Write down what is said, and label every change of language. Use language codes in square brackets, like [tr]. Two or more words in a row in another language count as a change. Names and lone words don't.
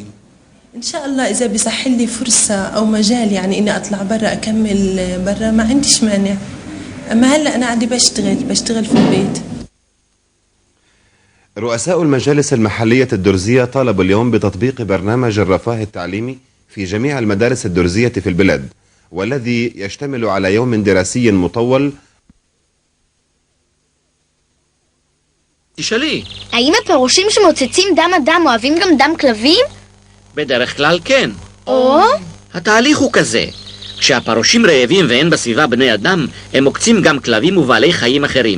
[ar] إن شاء الله إذا بيصح لي فرصة أو مجال يعني إني أطلع برا أكمل برا ما عنديش مانع، أما هلأ أنا عندي بشتغل في البيت. رؤساء المجالس المحلية الدرزية طالبوا اليوم بتطبيق برنامج الرفاه التعليمي في جميع المدارس الدرزية في البلاد، والذي يشتمل على يوم دراسي مطول. [he] תשאלי. האם הפרושים שמוצצים דם אדם אוהבים גם דם כלבים? בדרך כלל כן. או? התהליך הוא כזה. כשהפרושים רעבים ואין בסביבה בני אדם, הם עוקצים גם כלבים ובעלי חיים אחרים.